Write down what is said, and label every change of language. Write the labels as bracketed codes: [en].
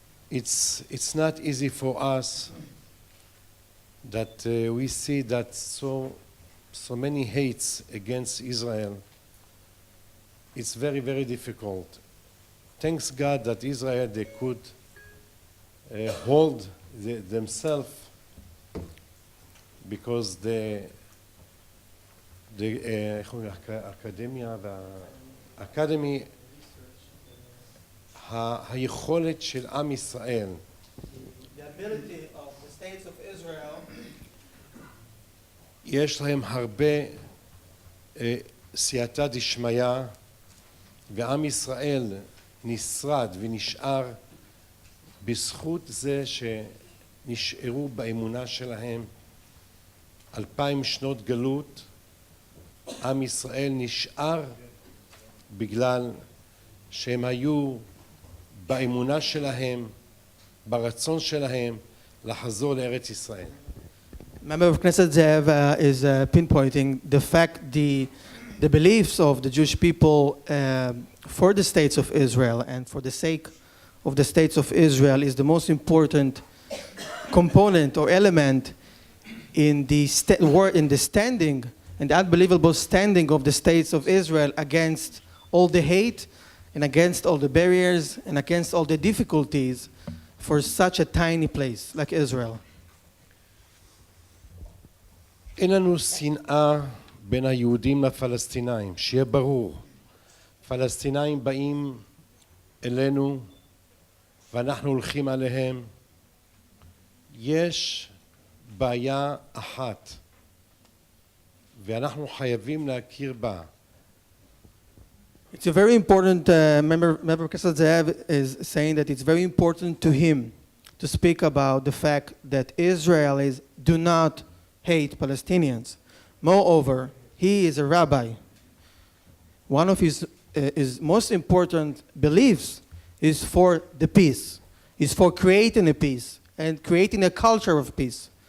[en] It's not easy for us that we see that so many hates against Israel. It's very, very difficult. Thanks God that Israel, they could hold themselves because [he] איך אומרים, האקדמיה והאקדמי, היכולת של עם ישראל, [en] The ability of the states of Israel, [he] יש להם הרבה סייעתא דשמיא, ועם ישראל נשרד ונשאר בזכות זה שנשארו באמונה שלהם. 2000 שנות גלות, עם ישראל נשאר בגלל שהם היו באמונה שלהם, ברצון שלהם לחזור לארץ ישראל. [en] Member of Knesset Zeev is pinpointing the fact, the beliefs of the Jewish people for the states of Israel and for the sake of the states of Israel is the most important component or element in the standing and the unbelievable standing of the states of Israel against all the hate and against all the barriers and against all the difficulties for such a tiny place like Israel. [he] אין לנו שנאה בין היהודים לפלסטינאים, שיהיה ברור. פלסטינאים באים אלינו ואנחנו הולכים עליהם. יש בעיה אחת ואנחנו חייבים להכיר בה. [en] It's a very important, member of Knesset Zeev is saying that it's very important to him to speak about the fact that Israelis do not hate Palestinians. Moreover, he is a rabbi. One of his most important beliefs is for the peace, is for creating a peace and creating a culture of peace.